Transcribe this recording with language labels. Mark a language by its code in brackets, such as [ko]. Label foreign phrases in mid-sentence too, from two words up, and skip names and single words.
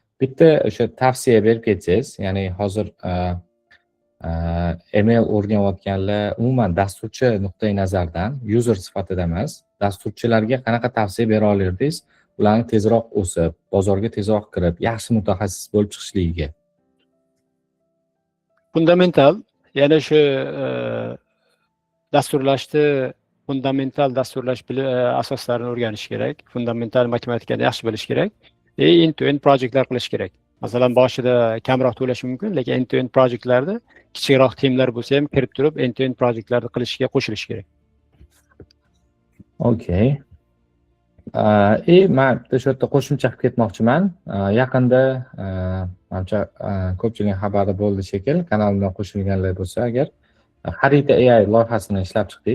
[uz] Bitta o'sha tavsiya berib ketsangiz, ya'ni hozir email o'rganayotganlar umuman dasturchi nuqtai nazaridan, user sifatida emas, dasturchilarga qanaqa tavsiya bera olardingiz, ularni tezroq o'sib, bozorga tezroq kirib, yaxshi mutaxassis bo'lib chiqishligiga? Fundamental, ya'ni shu dasturlashni fundamental dasturlash asoslarini o'rganish kerak. Fundamental matematikani yaxshi bilish kerak. End-to-end proyektlar qilish kerak. Masalan, boshida kamroq to'lash mumkin, lekin end-to-end proyektlarda kichikroq teamlar bo'lsa ham kirib turib, end-to-end proyektlarni qilishga qo'shilish kerak. Okay. Men bitta shu yerda qo'shimcha qilib ketmoqchiman. Yaqinda menimcha ko'pchilik xabari bo'ldi shekil, kanalimdan qo'shilganlar bo'lsa agar, Xarita AI loyihasini ishlab chiqdik.